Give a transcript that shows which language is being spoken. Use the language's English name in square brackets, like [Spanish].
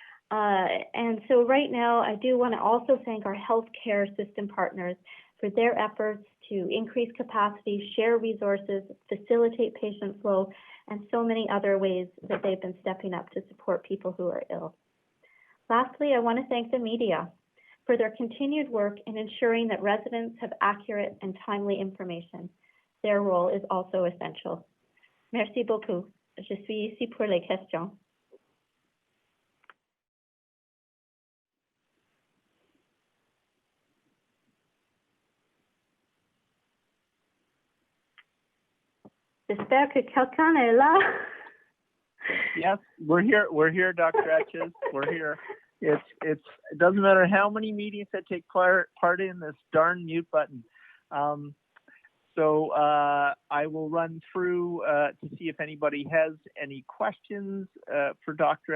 [English] And so right now, I do want to also thank our healthcare system partners for their efforts to increase capacity, share resources, facilitate patient flow, and so many other ways that they've been stepping up to support people who are ill. Lastly, I want to thank the media for their continued work in ensuring that residents have accurate and timely information. Their role is also essential. [French] Merci beaucoup. Je suis ici pour les questions. J'espère que quelqu'un est là. [English] Yes, we're here, Dr. Etches. We're here. It doesn't matter how many meetings I take part in, this darn mute button. So I will run through to see if anybody has any questions for Dr.